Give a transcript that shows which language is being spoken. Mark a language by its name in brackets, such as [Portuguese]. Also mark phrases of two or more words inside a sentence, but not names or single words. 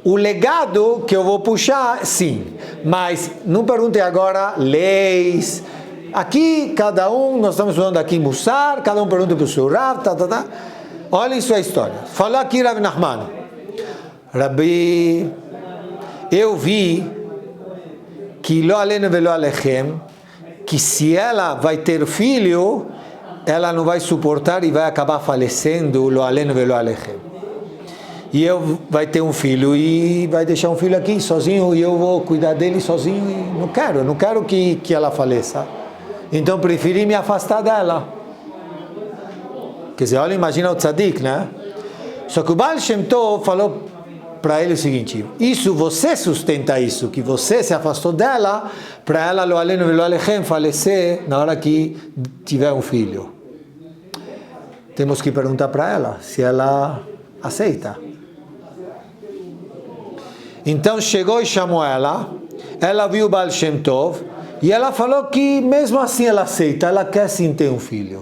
[Portuguese] o legado que eu vou puxar, sim, mas não pergunte agora leis. Aqui, cada um, nós estamos falando aqui em Mussar, cada um pergunta para o seu Rav, tá. Olhem sua história. Falou aqui Rabi Nachman. Rabi, eu vi que [Hebrew] לא עלינו ולא עליכם, [Portuguese] que se ela vai ter filho, ela não vai suportar e vai acabar falecendo, [Hebrew] לא עלינו ולא עליכם. [Portuguese] E eu vai ter um filho e vai deixar um filho aqui sozinho e eu vou cuidar dele sozinho e não quero que ela faleça. Então preferi me afastar dela. Quer dizer, olha, imagina o tzadik, né? Só que o Baal Shem Tov falou para ele o seguinte: isso, você sustenta isso, que você se afastou dela, para ela, [Hebrew] לא עלינו ולא עליכם, [Portuguese] falecer na hora que tiver um filho. Temos que perguntar para ela se ela aceita. Então chegou e chamou ela viu o Baal Shem Tov, e ela falou que mesmo assim ela aceita, ela quer sim ter um filho.